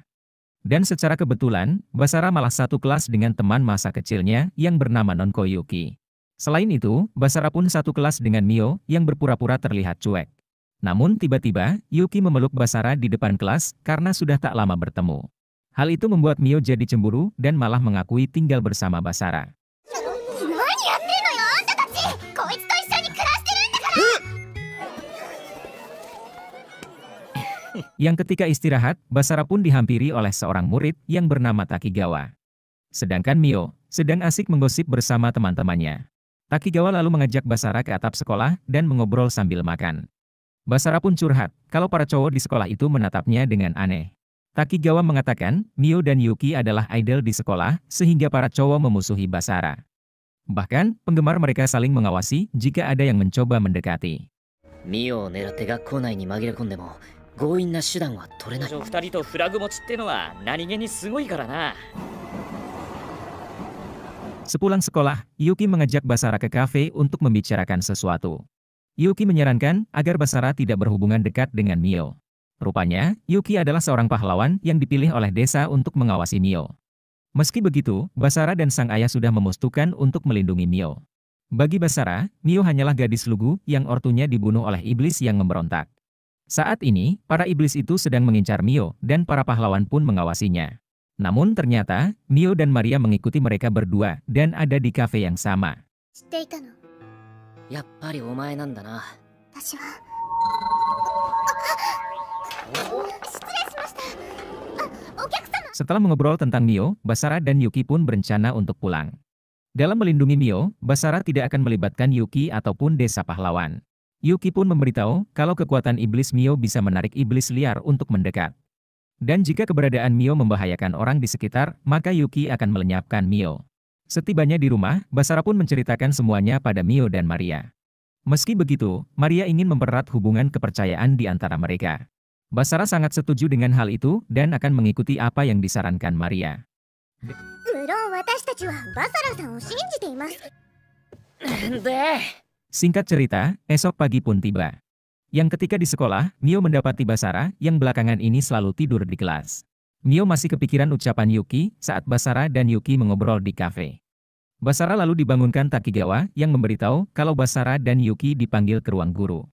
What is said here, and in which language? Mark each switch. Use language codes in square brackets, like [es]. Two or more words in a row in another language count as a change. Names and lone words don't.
[id] Dan secara kebetulan, Basara malah satu kelas dengan teman masa kecilnya yang bernama Nonko Yuki. Selain itu, Basara pun satu kelas dengan Mio yang berpura-pura terlihat cuek. Namun tiba-tiba, Yuki memeluk Basara di depan kelas karena sudah tak lama bertemu. Hal itu membuat Mio jadi cemburu dan malah mengakui tinggal bersama Basara. [ja] 何やってんのよあんたたち。こいつと一緒に暮らしてるんだから。 [id] Yang ketika istirahat, Basara pun dihampiri oleh seorang murid yang bernama Takigawa. Sedangkan Mio sedang asik menggosip bersama teman-temannya. Takigawa lalu mengajak Basara ke atap sekolah dan mengobrol sambil makan. Basara pun curhat kalau para cowok di sekolah itu menatapnya dengan aneh. Takigawa mengatakan Mio dan Yuki adalah idol di sekolah sehingga para cowok memusuhi Basara. Bahkan, penggemar mereka saling mengawasi jika ada yang mencoba mendekati. [ja] ミオを狙って学校内に紛れ込んでも強引な手段は取れない。二人とフラグ持ちってのは何気にすごいからな。 [id] Sepulang sekolah, Yuki mengajak Basara ke kafe untuk membicarakan sesuatu. Yuki menyarankan agar Basara tidak berhubungan dekat dengan Mio. Rupanya, Yuki adalah seorang pahlawan yang dipilih oleh desa untuk mengawasi Mio. Meski begitu, Basara dan sang ayah sudah memutuskan untuk melindungi Mio. Bagi Basara, Mio hanyalah gadis lugu yang ortunya dibunuh oleh iblis yang memberontak. Saat ini, para iblis itu sedang mengincar Mio dan para pahlawan pun mengawasinya. Namun ternyata, Mio dan Maria mengikuti mereka berdua dan ada di kafe yang sama. [ja] 知っていたの。やっぱりお前なんだな。私は。失礼しました。お客様。 [id] Setelah mengobrol tentang Mio, Basara dan Yuki pun berencana untuk pulang. Dalam melindungi Mio, Basara tidak akan melibatkan Yuki ataupun desa pahlawan. Yuki pun memberitahu kalau kekuatan iblis Mio bisa menarik iblis liar untuk mendekat. Dan jika keberadaan Mio membahayakan orang di sekitar, maka Yuki akan melenyapkan Mio. Setibanya di rumah, Basara pun menceritakan semuanya pada Mio dan Maria. Meski begitu, Maria ingin mempererat hubungan kepercayaan di antara mereka. Basara sangat setuju dengan hal itu dan akan mengikuti apa yang disarankan Maria. [ja] 無論私たちはバサラさんを信じています。で、 [id] Singkat cerita, esok pagi pun tiba. Yang ketika di sekolah, Mio mendapati Basara yang belakangan ini selalu tidur di kelas. Mio masih kepikiran ucapan Yuki saat Basara dan Yuki mengobrol di kafe. Basara lalu dibangunkan Takigawa yang memberitahu kalau Basara dan Yuki dipanggil ke ruang guru.